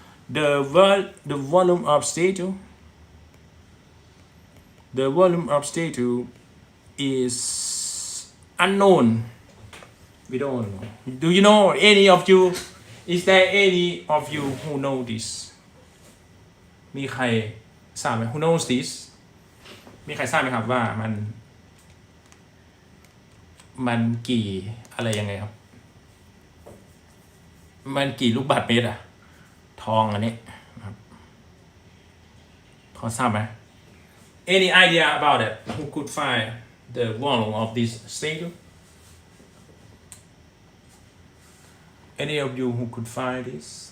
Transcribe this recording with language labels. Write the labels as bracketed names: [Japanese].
[English] the volume of statue. The volume of statue is unknown. We don't know. Do you know any of you? Is there any of you who know this? [Thai] มีใครทราบไหม [English] Who knows this? [Thai] มีใครทราบไหมครับว่ามันกี่อะไรยังไงครับ มันกี่ลูกบาศก์เมตรอะทองอันนี้ครับพอทราบไหม [English] Any idea about it? Who could find the volume of this statue? Any of you who could find this?